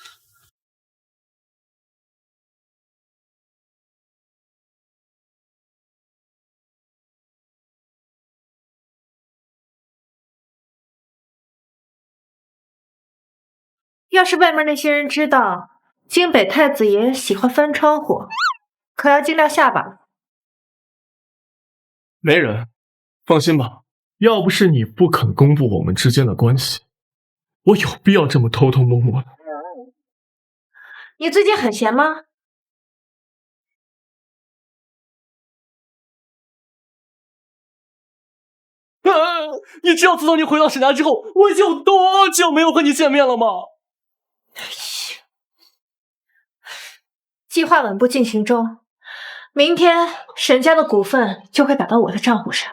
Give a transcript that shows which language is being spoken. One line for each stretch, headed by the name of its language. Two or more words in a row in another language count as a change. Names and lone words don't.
Chinese: 要是外面那些人知道京北太子爺喜歡翻窗戶，可要盡量下巴。沒人，放心吧。要不是你不肯公布我們之間的關係，我有必要這麼偷偷摸摸的？你最近很閒嗎？你知道自從你回到沈家之後，我已經有多久沒有和你見面了嗎？計劃穩步進行中，明天沈家的股份就會打到我的賬戶上。